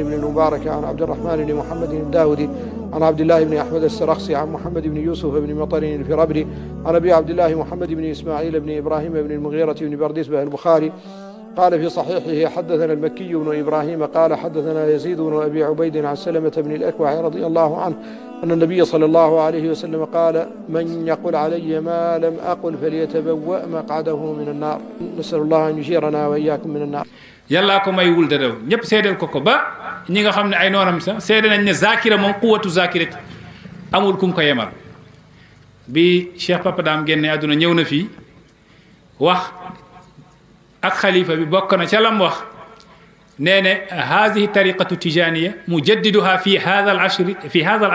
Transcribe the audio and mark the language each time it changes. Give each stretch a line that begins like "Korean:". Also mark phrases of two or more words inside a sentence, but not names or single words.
Arabic: بن المبارك عن عبد الرحمن بن محمد الداودي عن عبد الله بن أحمد السرخسي عن محمد بن يوسف بن مطر الفرابري عن أبي عبد الله محمد بن إسماعيل بن إبراهيم بن المغيرة بن برديسبة البخاري قال في صحيحه حدثنا المكي بن إبراهيم قال حدثنا يزيد بن أبي عبيد عن سلمة بن الأكوع رضي الله عنه أن النبي صلى الله عليه وسلم قال من يقل علي ما لم أقل فليتبوأ مقعده من النار. نسأل الله أن يجيرنا وإياكم من النار.
Wolof: yàllaa ko may Ould Daddah ñëpp seedeel ko ba ñi nga xam ne ay noonam sax seede nañ ne zakira moom
Arabic: قوة ذاكرة
Wolof: amul kum ko yemal bi Cheikh Papa Dame génne àdduna ñëw na fii wax ak xalifa bi bokk na ca lam wax nee ne
Arabic: هذه الطريقة التجانية مجددها في هذا ال